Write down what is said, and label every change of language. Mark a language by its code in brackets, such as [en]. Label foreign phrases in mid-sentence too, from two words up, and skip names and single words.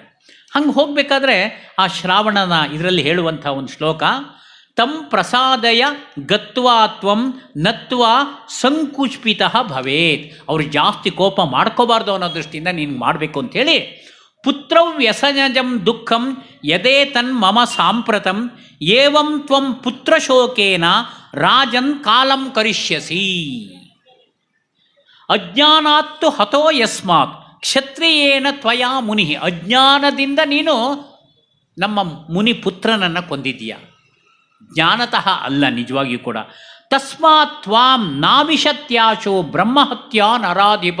[kn] ಹಂಗೆ ಹೋಗಬೇಕಾದ್ರೆ ಆ ಶ್ರಾವಣನ ಇದರಲ್ಲಿ ಹೇಳುವಂಥ ಒಂದು ಶ್ಲೋಕ, [sa] ತಂ ಪ್ರಸಾದಯ ಗತ್ವಾ ತ್ವಂ ನತ್ವಾ ಸಂಕುಚಿತ ಭವೇತ್. [kn] ಅವರು ಜಾಸ್ತಿ ಕೋಪ ಮಾಡ್ಕೋಬಾರ್ದು ಅನ್ನೋ ದೃಷ್ಟಿಯಿಂದ ನೀನು ಮಾಡಬೇಕು ಅಂಥೇಳಿ [sa] ಪುತ್ರೌ ವ್ಯಸನಜಂ ದುಃಖಂ ಯದೇ ತನ್ ಮಮ ಸಾಂಪ್ರತಂ ಏವಂ ತ್ವಂ ಪುತ್ರಶೋಕೇನ ರಾಜನ್ ಕಾಲಂ ಕರಿಷ್ಯಸಿ. ಅಜ್ಞಾನಾತ್ತು ಹತೋ ಯಸ್ಮಾತ್ ಕ್ಷತ್ರಿಯೇನ ತ್ವಯಾ ಮುನಿ. [kn] ಅಜ್ಞಾನದಿಂದ ನೀನು ನಮ್ಮ ಮುನಿ ಪುತ್ರನನ್ನು ಕೊಂದಿದ್ದೀಯ, ಜ್ಞಾನತಃ ಅಲ್ಲ ನಿಜವಾಗಿಯೂ ಕೂಡ. [sa] ತಸ್ಮಾತ್ ತ್ವಾಂ ನಾವಿಶತ್ಯಾಶೋ ಬ್ರಹ್ಮಹತ್ಯಾ ನರಾಧಿಪ.